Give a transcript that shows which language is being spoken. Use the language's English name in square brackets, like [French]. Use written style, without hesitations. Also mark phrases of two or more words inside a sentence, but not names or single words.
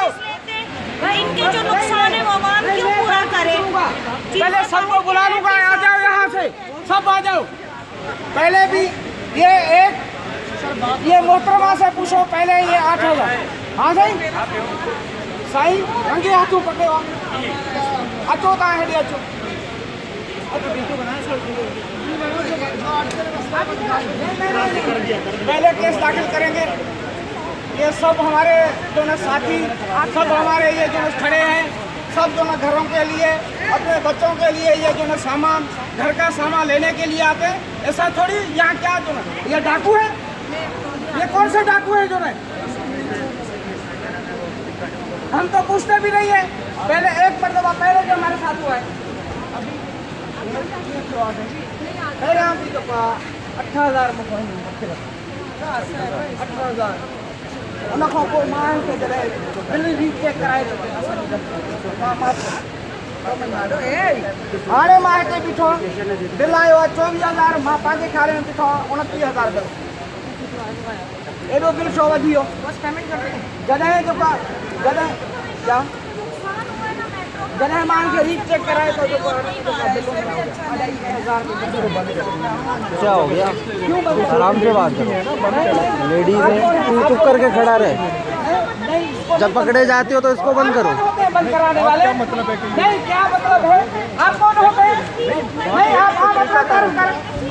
[Hindi] इनके जो नुकसान है वो आवाम क्यों पूरा करे? पहले सबको बुला लूंगा, आ जाओ यहाँ से, सब आ जाओ। पहले भी ये मोहतरमा से पूछो, पहले ये 8,000। हाँ साईं रंगे हाथों पकड़े [Sindhi] अचो तव्हां हेॾे अचो। [Hindi] पहले केस दाखिल करेंगे। ये सब हमारे जो ना साथी, सब हमारे ये जो ना खड़े हैं, सब जो ना घरों के लिए, अपने बच्चों के लिए ये जो ना सामान, घर का सामान लेने के लिए आते हैं। ऐसा थोड़ी यहाँ क्या जो ना ये डाकू है, ये कौन से डाकू है जो ना? हम तो पूछते भी नहीं है। पहले एक मरतबा पहले जो हमारे साथ हुआ है, अभी 8,000 में 8,000 [Sindhi] उनखां पोइ मां खे जॾहिं बिल रीचेक कराए हाणे मां हिते बीठो, बिल आयो आहे 24,000, मां पंहिंजे ख़्याल में बीठो आहे 29,000 बिल। एॾो बिल छो वधी वियो? जॾहिं मां इनखे रीचेक कराए तो [Hindi] क्या हो गया? आराम से बात करो, लेडीज है, तू चुप करके खड़ा रहे। जब पकड़े जाते हो तो इसको बंद करो। बंद कराने वाले क्या मतलब है? नहीं, क्या मतलब है? आप कौन होते हैं? नहीं, आप अपना कर्म करें।